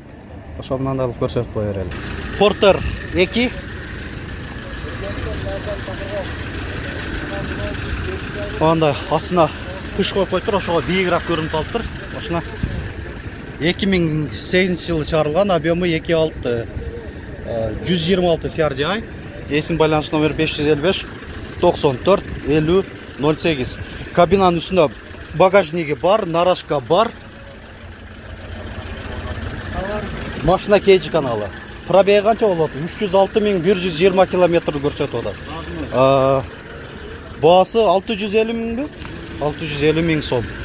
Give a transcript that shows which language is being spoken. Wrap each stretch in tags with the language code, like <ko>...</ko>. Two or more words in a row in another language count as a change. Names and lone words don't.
<ky>Ошо мындай кылып көрсөтүп кое берели. Портер 2 андай астына кыш коюп коюптур, ошого бийигирээк көрүнүп калыптыр. Машина 2008 жылы чыгарылган, объемы 2.6 126 CRDI. Эсин байланыш номери 555 94 50 08.</ky> <kk>Кабинаның үстінде багажнигі бар, нарашка бар. Машина кейджі каналы. Пробеги қанша болады? 306.120 км көрсетіп отыр. Бағасы 650 мың бе? 650 мың сом.</kk>